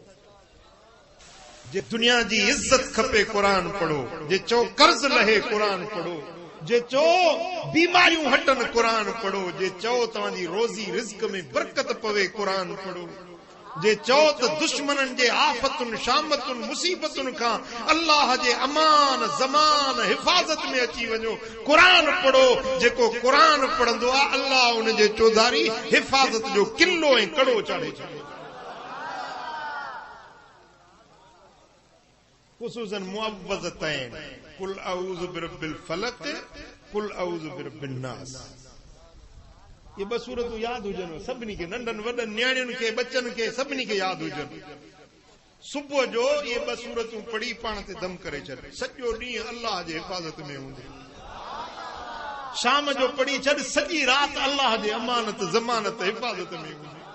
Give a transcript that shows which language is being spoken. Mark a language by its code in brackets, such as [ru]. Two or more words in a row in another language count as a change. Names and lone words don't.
[sd] जे दुनिया जी इज्जत खपे क़ुर पढ़ो, जे चओ कर्ज़ लहे क़ुर पढ़ो, जे चओ बीमारियूं हटनि क़ुर पढ़ो, जे चओ तव्हांजी रोज़ी रिज़्क में बरकत पवे क़ुर पढ़ो, जे चओ त दुश्मननि जे आफ़तुनि शामतुनि मुसीबतुनि खां अल्लाह जे अमान ज़मान हिफ़ाज़त में अची वञो, क़ुर पढ़ो। जेको क़ुर पढ़ंदो आहे अल्लाह उन जे चौधारी हिफ़ाज़त जो किलो ऐं कड़ो चाढ़े छॾे। ख़ुसूसन मुअव्वज़तैन, [ar] قل أعوذ برب الفلق قل أعوذ برب الناس. [sd] ये ॿ सूरतूं यादि हुजनि सभिनी खे, नंढनि वॾनि न्याणियुनि खे, बच्चनि खे, सभिनी खे यादि हुजनि। सुबुह जो ये ॿ सूरतूं पढ़ी पाण ते दम करे छॾ, सॼो ॾींहुं अल्लाह जे हिफ़ाज़त में हूंदे। शाम जो पढ़ी छॾ, सॼी राति अल्लाह जे अमानत ज़मानत हिफ़ाज़त में हूंदे।